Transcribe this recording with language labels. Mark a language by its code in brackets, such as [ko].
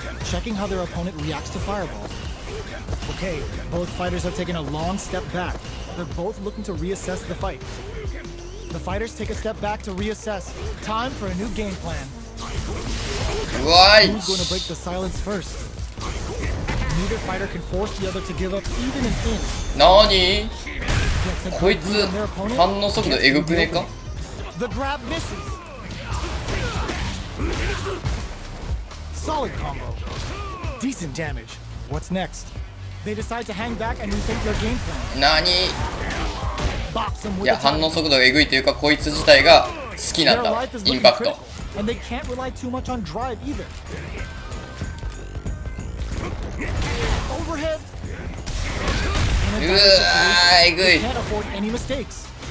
[en] Checking how their opponent reacts to fireballs. Okay, both fighters are taking a long step back. They're both looking to reassess the fight. The fighters take a step back to reassess. Time for a new game plan. Who's going to break the silence first? Neither fighter can force the other to give up even an inch. [ja] なに？こいつ反応速度えぐくねえか？ [en] The grab misses. Solid combo. Decent damage. What's next? They decide to hang back and rethink their game plan. [ja] なに？いや反応速度がえぐいというか、こいつ自体が好きなんだ。インパクト。 [en] And they can't rely too much on drive either. Overhead. [ja] うわーえぐい。 [en] Can't afford any mistakes.